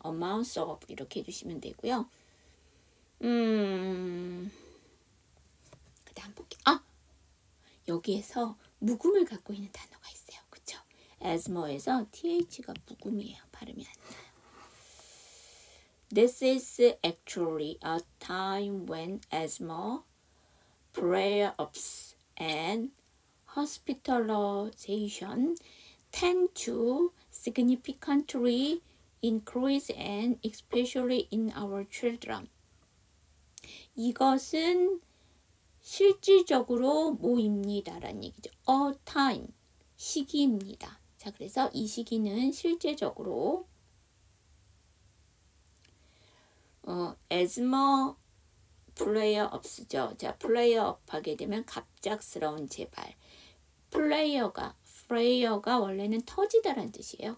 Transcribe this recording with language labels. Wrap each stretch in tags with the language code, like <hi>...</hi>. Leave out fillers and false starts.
<en>amounts of</en> <ko>이렇게 해주시면 되고요. 그 다음 볼게요. 여기에서 묵음을 갖고 있는 단어가 있어요. 그쵸? asthma에서 th가 묵음이에요. 발음이 안 나요.</ko> <en>This is actually a time when asthma, flare-ups, and hospitalization tend to significantly increase and especially in our children.</en> <ko>이것은 실질적으로 뭐입니다 라는 얘기죠.</ko> <en>A time,</en> <ko>시기입니다. 자, 그래서 이 시기는 실제적으로 asthma 플레이어업스죠. 자, 플레이어업 하게 되면 갑작스러운 재발. 플레이어가 원래는 터지다라는 뜻이에요.</ko>